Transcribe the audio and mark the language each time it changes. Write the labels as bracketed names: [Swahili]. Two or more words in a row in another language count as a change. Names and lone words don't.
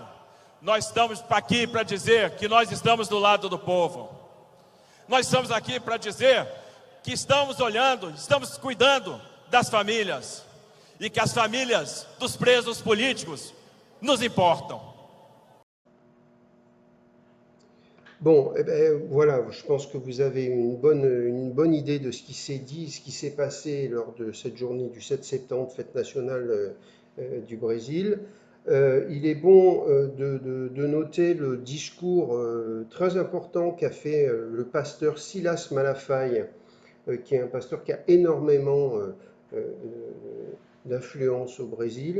[Portuguese] Nós estamos aqui para dizer que nós estamos do lado do povo. Nós estamos aqui para dizer que estamos olhando, estamos cuidando das famílias. E que as famílias dos presos políticos nos importam. [French] Bon, voilà, je pense que vous avez une bonne idée de ce qui s'est dit, ce qui s'est passé lors de cette journée du 7 septembre, fête nationale du Brésil. Il est bon de noter le discours très important qu'a fait le pasteur Silas Malafaia, qui est un pasteur qui a énormément d'influence au Brésil,